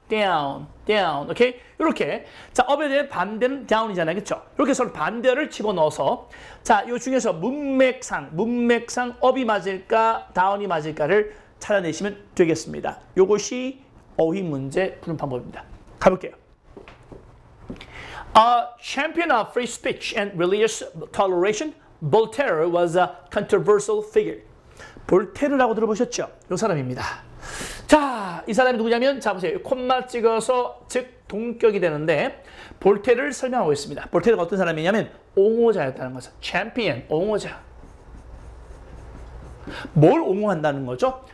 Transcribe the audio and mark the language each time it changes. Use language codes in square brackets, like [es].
[ko] down, down. 오케이? 이렇게. 자, up에 대해 반대는 down이잖아요. 그렇죠? 이렇게 서로 반대어를 집어넣어서 자, 이 중에서 문맥상 up이 맞을까, down이 맞을까를 찾아내시면 되겠습니다. 이것이 어휘 문제 푸는 방법입니다. 가볼게요. [en] Champion of free speech and religious toleration, Voltaire was a controversial figure. [ko] 볼테르라고 들어보셨죠? 이 사람입니다. 자, 이 사람이 누구냐면, 자, 보세요. 콤마 찍어서 즉 동격이 되는데, 볼테르를 설명하고 있습니다. 볼테르가 어떤 사람이냐면, 옹호자였다는 거죠. 챔피언, 옹호자. 뭘 옹호한다는 거죠?